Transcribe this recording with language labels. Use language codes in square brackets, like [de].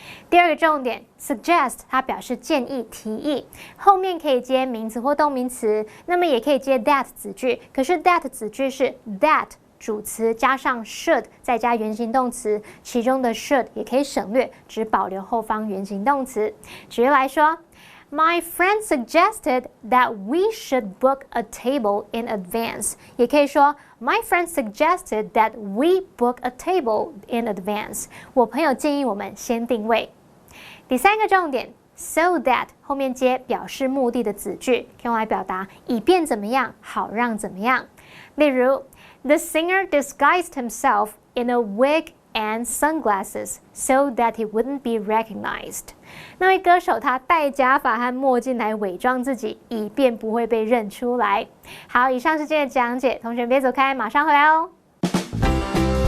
[zh] 第二个重点 suggest 它表示建议、提议，后面可以接名词或动名词，那么也可以接 that 子句，可是 that 子句是 that 主词加上 should 再加原形动词，其中的 should 也可以省略，只保留后方原形动词。举例来说， [en] My friend suggested that we should book a table in advance. [zh] 也可以说 [en] My friend suggested that we book a table in advance. [zh] 我朋友建议我们先定位。第三个重点 so that 后面接表示目的的子句，可以用来表达以便怎么样，好让怎么样。例如 [en] The singer disguised himself in a wig and sunglasses so that he wouldn't be recognized. [zh] 那位歌手他戴假发和墨镜来伪装自己，以便不会被认出来。好，以上是今天的讲解，同学别走开，马上回来哦。